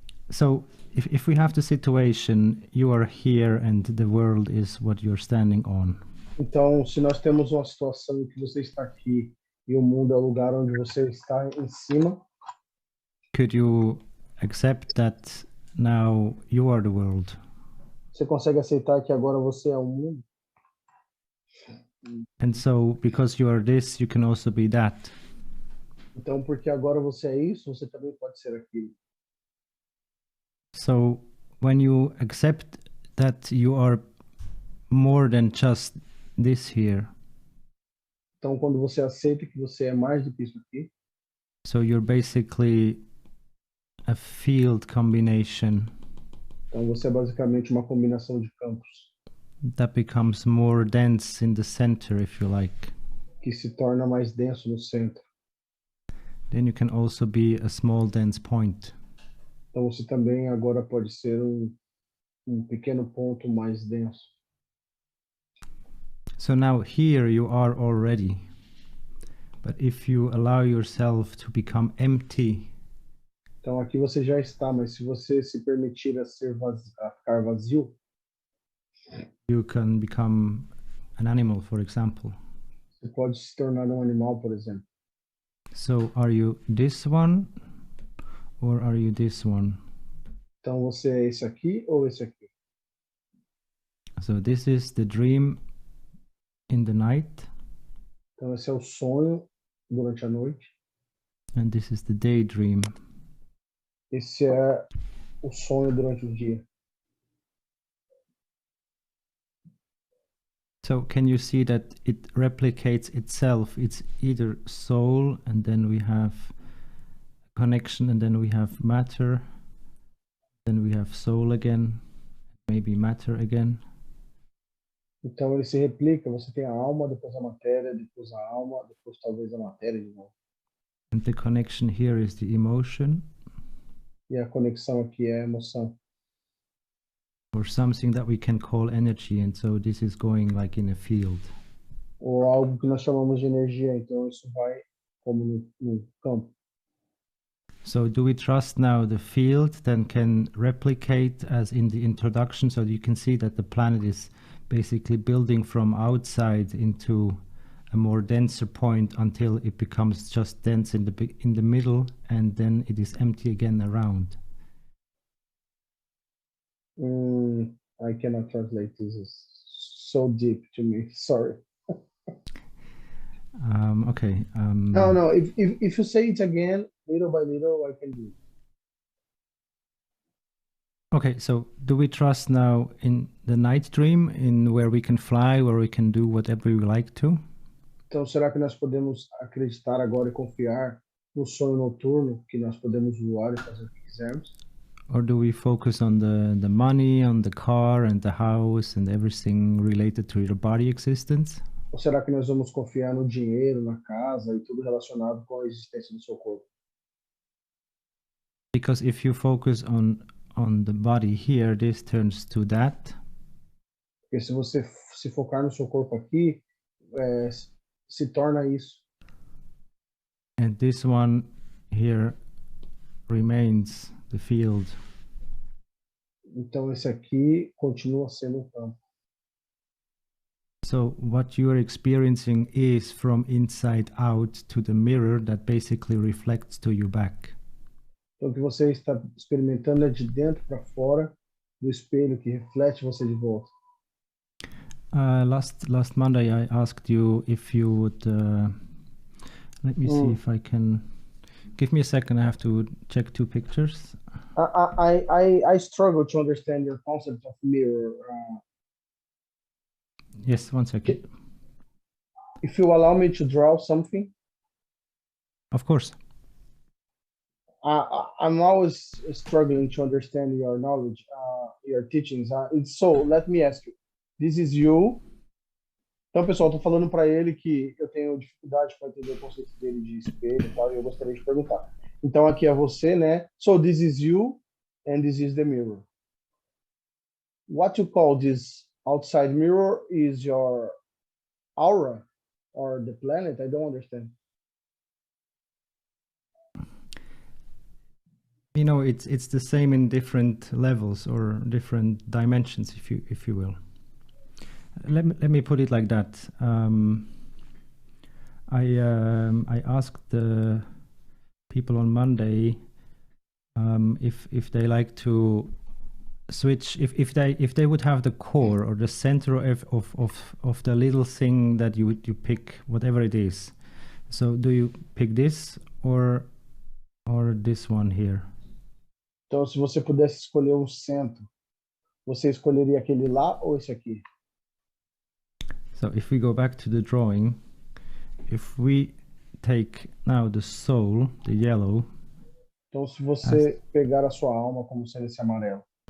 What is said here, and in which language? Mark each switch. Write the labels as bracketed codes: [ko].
[en] So if we have the situation, you are here and the world is what you're standing on. [pt] Então, se nós temos uma situação em que você está aqui e o mundo é o lugar onde você está em cima, [en] Could you accept that now you are the world? [pt] você consegue aceitar que agora você é o mundo? [en] And so because you are this, you can also be that. [pt] Então, porque agora você é isso, você também pode ser aquilo. [en] So when you accept that you are more than just this here, [pt] Então, quando você aceita que você é mais do que isso aqui, [en] so you're basically a field combination [pt] então você é basicamente uma combinação de campos [en] that becomes more dense in the center, if you like. [pt] que se torna mais denso no centro. [en] Then you can also be a small dense point. [pt] Então, você também agora pode ser um pequeno ponto mais denso. [en] So now here you are already. But if you allow yourself to become empty, [pt] Então, aqui você já está, mas se você se permitir a ficar vazio, [en] you can become an animal, for example. [pt] você pode se tornar um animal, por exemplo. [en] So are you this one or are you this one? [pt] Então, você é esse aqui ou esse aqui? [en] So this is the dream in the night, [pt] Então, esse é o sonho durante a noite. [en] and this is the daydream. [pt] Esse é o sonho durante o dia. [en] So can you see that it replicates itself? It's either soul, and then we have connection, and then we have matter, then we have soul again, maybe matter again. [pt] Então, ele se replica. Você tem a alma, depois a matéria, depois a alma, depois talvez a matéria de novo. [en] And the connection here is the emotion, [pt] E a conexão aqui é a emoção. [en] or something that we can call energy. And so this is going like in a field. [pt] Ou algo que nós chamamos de energia. Então isso vai como no campo. [en] So do we trust now the field then can replicate as in the introduction? So you can see that the planet is basically building from outside into a more denser point until it becomes just dense in the middle, and then it is empty again around. I cannot translate this. It's so deep to me. Sorry. Okay. No. If you say it again, little by little, I can do it. Okay, so do we trust now in the night dream, in where we can fly, where we can do whatever we like to? [pt] Então, será que nós podemos acreditar agora e confiar no sonho noturno, que nós podemos voar e fazer o que quisermos? [en] Or do we focus on the money, on the car and the house and everything related to your body existence? [pt] Ou será que nós vamos confiar no dinheiro, na casa e tudo relacionado com a existência do seu corpo? [en] Because if you focus on the body here, this turns to that. [pt] Porque se você se focar no seu corpo aqui, se torna isso. [en] And this one here remains the field. [pt] Então esse aqui continua sendo o campo. [en] So what you are experiencing is from inside out to the mirror that basically reflects to you back. [pt] Então o que você está experimentando é de dentro para fora do espelho que reflete você de volta. [en] Last Monday I asked you if you would let me see if I can. Give me a second. I have to check two pictures. I struggle to understand your concept of mirror. Yes, one second. If you allow me to draw something. Of course. I'm always struggling to understand your knowledge, your teachings. So let me ask you. This is you. [pt] Então, pessoal, estou falando para ele que eu tenho dificuldade para entender o conceito dele de espelho e tal, e eu gostaria de perguntar. Então, aqui é você, né? [en] So, this is you, and this is the mirror. What you call this outside mirror is your aura or the planet? I don't understand. You know, it's the same in different levels or different dimensions, if you will. Let me put it like that. I asked the people on Monday if they like to switch, if they would have the core or the center of the little thing that you pick, whatever it is. So do you pick this or this one here? [pt] Então, se você pudesse escolher um centro, você escolheria aquele lá ou esse aqui? [en] So if we go back to the drawing, if we take now the soul, the yellow, [pt] então se você pegar a sua alma como sendo esse amarelo,